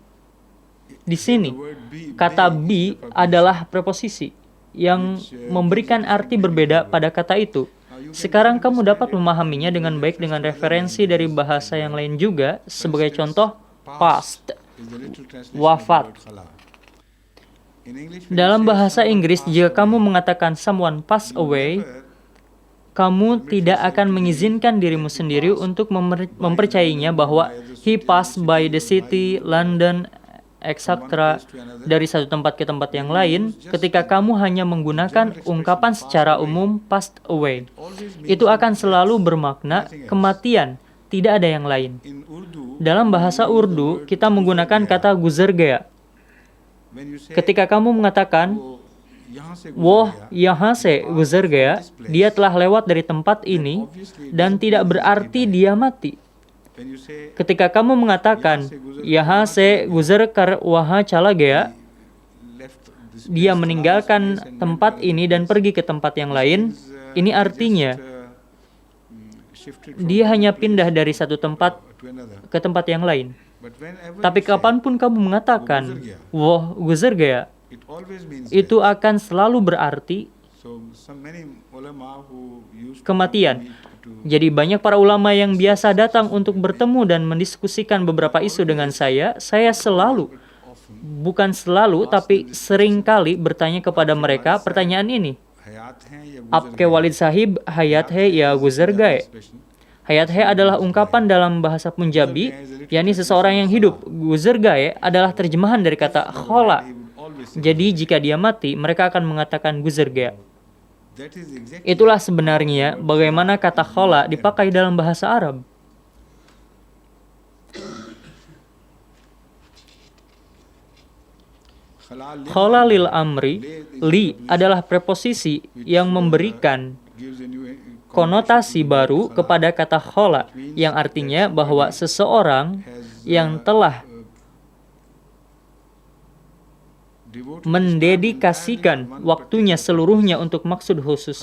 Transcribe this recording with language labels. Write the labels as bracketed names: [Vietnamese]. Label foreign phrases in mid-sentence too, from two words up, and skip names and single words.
[Indonesian] Di sini, kata bi adalah preposisi yang memberikan arti berbeda pada kata itu. Sekarang kamu dapat memahaminya dengan baik dengan referensi dari bahasa yang lain juga. Sebagai contoh, past, wafat. Dalam bahasa Inggris, jika kamu mengatakan [English] someone pass away, [Indonesian] kamu tidak akan mengizinkan dirimu sendiri untuk mempercayainya bahwa [English] he passed by the city, London, etc. [Indonesian] dari satu tempat ke tempat yang lain ketika kamu hanya menggunakan ungkapan secara umum [English] passed away. [Indonesian] Itu akan selalu bermakna kematian, tidak ada yang lain. Dalam bahasa Urdu, kita menggunakan kata [Urdu] گزر گیا. [Indonesian] Ketika kamu mengatakan [Urdu] وہ یہاں سے گزر گیا, [Indonesian] dia telah lewat dari tempat ini dan tidak berarti dia mati. Ketika kamu mengatakan [Urdu] یہاں سے گزر کر وہاں چلا گیا, [Indonesian] dia meninggalkan tempat ini dan pergi ke tempat yang lain, ini artinya dia hanya pindah dari satu tempat ke tempat yang lain. Tapi kapanpun kamu mengatakan [Urdu] وہ گزر گیا, [Indonesian] itu akan selalu berarti kematian. Jadi banyak para ulama yang biasa datang untuk bertemu dan mendiskusikan beberapa isu dengan saya selalu, bukan selalu, tapi sering kali bertanya kepada mereka pertanyaan ini. [Urdu] آپ کے والد صاحب حیات ہے یا گزر گئے. حیات ہے [Indonesian] adalah ungkapan dalam bahasa Punjabi, yakni seseorang yang hidup. [Urdu] گزر گئے [Indonesian] adalah terjemahan dari kata khola. Jadi jika dia mati, mereka akan mengatakan [Urdu] گزر گیا. [Indonesian] Itulah sebenarnya bagaimana kata khola dipakai dalam bahasa Arab. [Arabic] خلا للأمر, [Indonesian] li adalah preposisi yang memberikan konotasi baru kepada kata khola, yang artinya bahwa seseorang yang telah mendedikasikan waktunya seluruhnya untuk maksud khusus.